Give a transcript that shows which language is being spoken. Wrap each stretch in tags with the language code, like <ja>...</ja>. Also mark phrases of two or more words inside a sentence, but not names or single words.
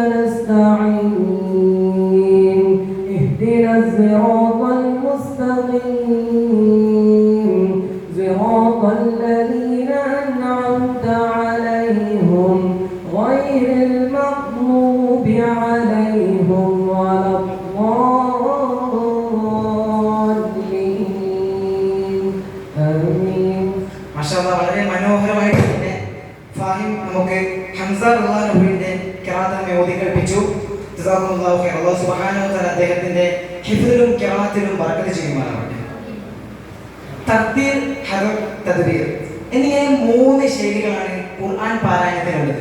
<ar>نستعين اهدنا الصراط المستقيم صراط الذين أنعمت عليهم غير المغضوب عليهم ولا الضالين آمين.</ar> <ml>മാഷാഅല്ലാഹ്, വളരെ മനോഹരമായിട്ട് തന്നെ ഫാഹിം നമുക്ക് ഹംസ റളിയല്ലാഹുവിന്റെ ഖിറാഅത്ത് ഓതി കേൾപ്പിച്ചു.</ml> <ar>جزاك الله خير. الله سبحانه وتعالى</ar> <ml>അദ്ദേഹത്തിന്റെ ഹിഫ്ദിലും ഖിറാഅത്തിലും ബറക്കത്ത് ചെയ്യുമാറാവട്ടെ. തർത്തീൽ, ഹദർ, തദ്ബീർ എന്നിങ്ങനെ 3 ശൈലികളാണ് ഖുർആൻ പാരായണത്തിനുള്ളത്.</ml>